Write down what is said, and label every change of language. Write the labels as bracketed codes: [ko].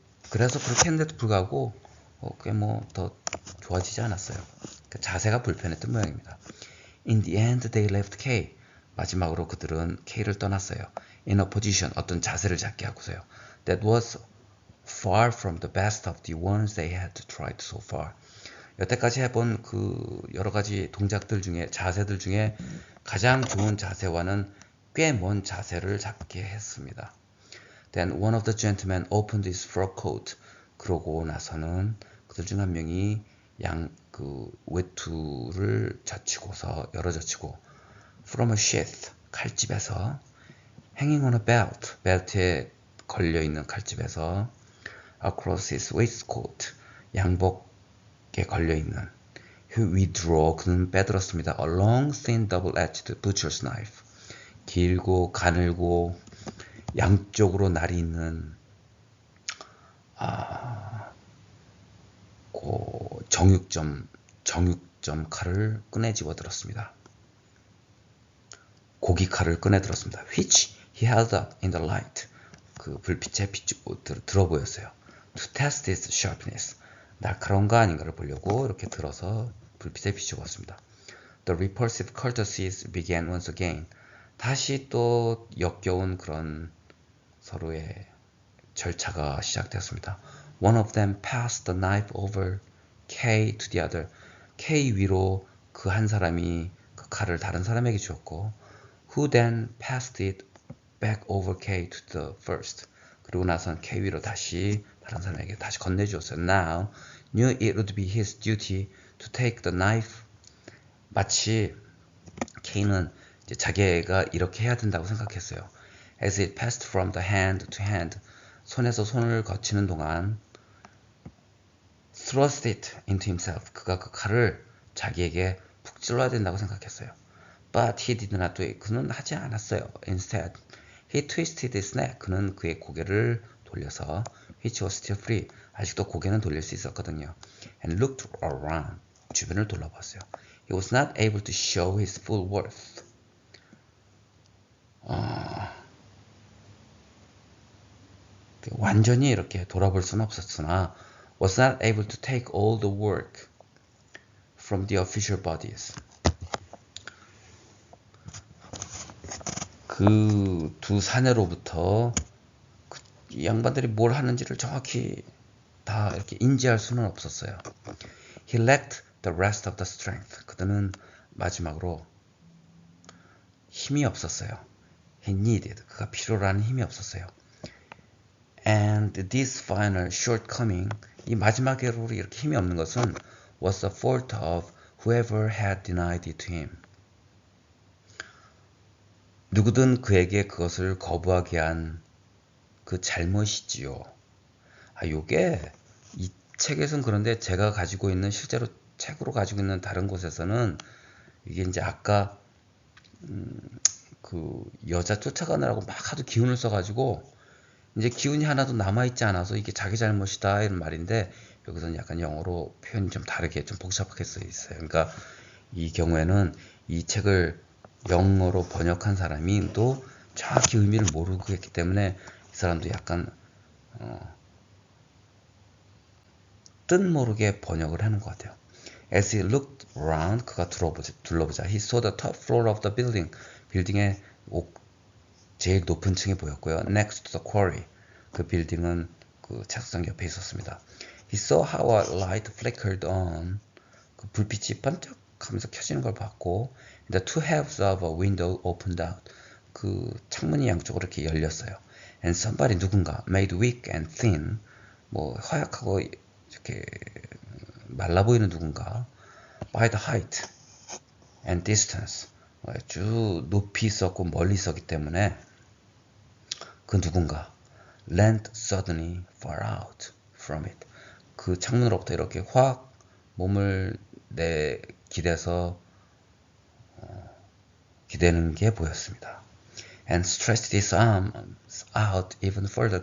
[ko] 그래서 그렇게 했는데도 불구하고 꽤 뭐 더 좋아지지 않았어요. 그 자세가 불편했던 모양입니다. [en] In the end, they left K. [ko] 마지막으로 그들은 K를 떠났어요. [en] In a position, [ko] 어떤 자세를 잡게 하고서요. [en] That was far from the best of the ones they had tried so far. [ko] 여태까지 해본 그 여러 가지 동작들 중에, 자세들 중에 가장 좋은 자세와는 꽤 먼 자세를 잡게 했습니다. [en] Then one of the gentlemen opened his fur coat. [ko] 그러고 나서는 그들 중 한 명이 외투를 열어젖히고 [en] from a sheath, [ko] 칼집에서 [en] hanging on a belt, [ko] 벨트에 걸려있는 칼집에서 [en] across his waistcoat, [ko] 양복에 걸려있는 [en] withdraw, [ko] 그는 빼들었습니다. [en] A long, thin, double-edged butcher's knife, [ko] 길고 가늘고 양쪽으로 날이 있는 정육점 칼을 꺼내 집어들었습니다. 고기 칼을 꺼내 들었습니다. [en] Which he held up in the light. [ko] 그 불빛에 들어 보였어요. [en] To test its sharpness. [ko] 날카로운가 아닌가를 보려고 이렇게 들어서 불빛에 비춰봤습니다. [en] The repulsive courtesies began once again. [ko] 다시 또 역겨운 그런 서로의 절차가 시작되었습니다. [en] One of them passed the knife over K to the other. [ko] K 위로 그 한 사람이 그 칼을 다른 사람에게 주었고, [en] who then passed it back over K to the first. [ko] 그리고 나선 K 위로 다시 다른 사람에게 다시 건네주었어요. [en] Now knew it would be his duty to take the knife. [ko] 마치 K는 이제 자기가 이렇게 해야 된다고 생각했어요. [en] As it passed from the hand to hand. [ko] 손에서 손을 거치는 동안 [en] thrust it into himself. [ko] 그가 그 칼을 자기에게 푹 찔러야 된다고 생각했어요. [en] But he did not do it. [ko] 그는 하지 않았어요. [en] Instead, he twisted his neck. [ko] 그는 그의 고개를 돌려서 [en] which was still free. [ko] 아직도 고개는 돌릴 수 있었거든요. [en] And looked around. [ko] 주변을 돌아봤어요. [en] He was not able to show his full worth. [ko] 완전히 이렇게 돌아볼 수는 없었으나 [en] was not able to take all the work from the official bodies. [ko] 그 두 사내로부터 이 양반들이 뭘 하는지를 정확히 다 이렇게 인지할 수는 없었어요. [en] He lacked the rest of the strength. [ko] 그들은 마지막으로 힘이 없었어요. [en] He needed. [ko] 그가 필요로 하는 힘이 없었어요. [en] And this final shortcoming, [ko] 이 마지막으로 이렇게 힘이 없는 것은 [en] was the fault of whoever had denied it to him. [ko] 누구든 그에게 그것을 거부하게 한 그 잘못이지요. 요게 이 책에서는 그런데 제가 가지고 있는 실제로 책으로 가지고 있는 다른 곳에서는 이게 이제 아까 그 여자 쫓아가느라고 막 하도 기운을 써가지고 이제 기운이 하나도 남아있지 않아서 이게 자기 잘못이다 이런 말인데 여기서는 약간 영어로 표현이 좀 다르게 좀 복잡하게 써 있어요. 그러니까 이 경우에는 이 책을 영어로 번역한 사람이 또 정확히 의미를 모르고 했기 때문에 이 사람도 약간 뜻 모르게 번역을 하는 것 같아요. [en] As he looked around, [ko] 그가 둘러보자. [en] He saw the top floor of the building. [ko] 빌딩의 제일 높은 층이 보였고요. [en] Next to the quarry. [ko] 그 빌딩은 그 착수장 옆에 있었습니다. [en] He saw how a light flickered on. [ko] 그 불빛이 반짝하면서 켜지는 걸 봤고, [en] the two halves of a window opened out. [ko] 그 창문이 양쪽으로 이렇게 열렸어요. [en] And somebody [ko] 누군가 [en] made weak and thin. [ko] 뭐 허약하고 이렇게 말라 보이는 누군가 [en] by the height and distance. [ko] 쭉 높이 있었고 멀리 있었기 때문에 그 누군가 [en] leaned suddenly far out from it. [ko] 그 창문으로부터 이렇게 확 몸을 기대서 기대는 게 보였습니다. [en] and stretched his arms out even further.